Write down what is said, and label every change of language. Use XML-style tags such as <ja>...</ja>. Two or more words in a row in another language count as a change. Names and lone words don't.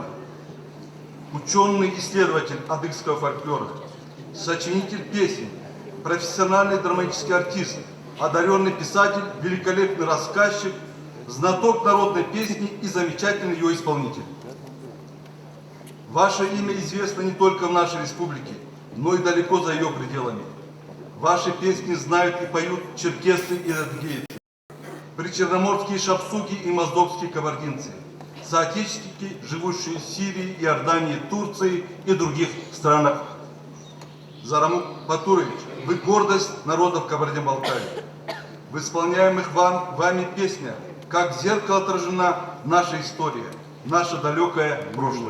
<ru>Ученый-исследователь адыгского фольклора, сочинитель песен, профессиональный драматический артист, одаренный писатель, великолепный рассказчик, знаток народной песни и замечательный ее исполнитель. Ваше имя известно не только в нашей республике, но и далеко за ее пределами. Ваши песни знают и поют черкесы и адыгейцы, причерноморские шапсуги и моздокские кабардинцы, соотечественники, живущие в Сирии, Иордании, Турции и других странах. Зармук Батурович, вы гордость народов Кабардино-Балкарии. В исполняемых вами песнях, как в зеркало отражена наша история, наше далекое прошлое.</ru>